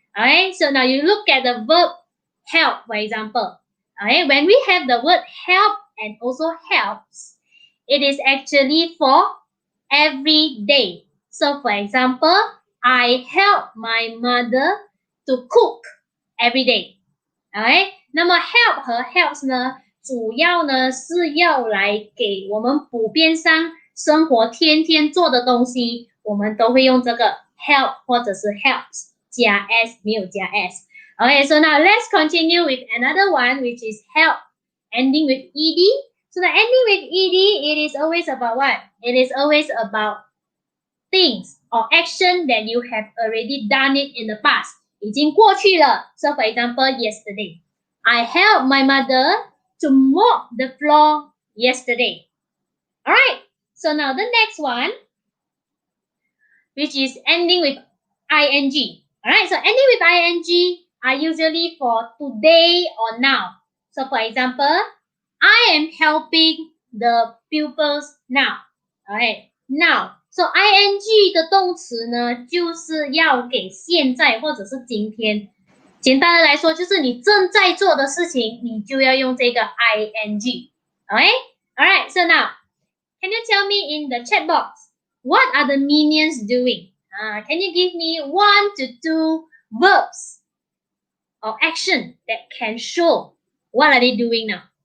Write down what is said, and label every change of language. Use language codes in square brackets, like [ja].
[en] Okay, so now you look at the verb help, for example. Okay, when we have the word help and also helps, it is actually for every day. So for example, I help my mother to cook every day. Okay? [zh] 那么 help 和 helps 呢，主要呢是要来给我们普遍上生活天天做的东西，我们都会用这个 help 或者是 helps 加 s 没有加 s。 [en] Okay, so now let's continue with another one, which is help, ending with ed. So the ending with ed, it is always about what? It is always about things or action that you have already done it in the past. [zh] 已经过去了. [en] So for example, yesterday. I helped my mother to mop the floor yesterday. Alright, so now the next one, which is ending with ing. Alright, so ending with ing are usually for today or now. So for example, I am helping the pupils now. Alright, now. [zh] So ing 的动词呢，就是要给现在或者是今天。简单的来说，就是你正在做的事情，你就要用这个 ing. [en] Okay? Alright, so now, can you tell me in the chat box, what are the minions doing? Can you give me 1 to 2 verbs or action that can show what are they doing now?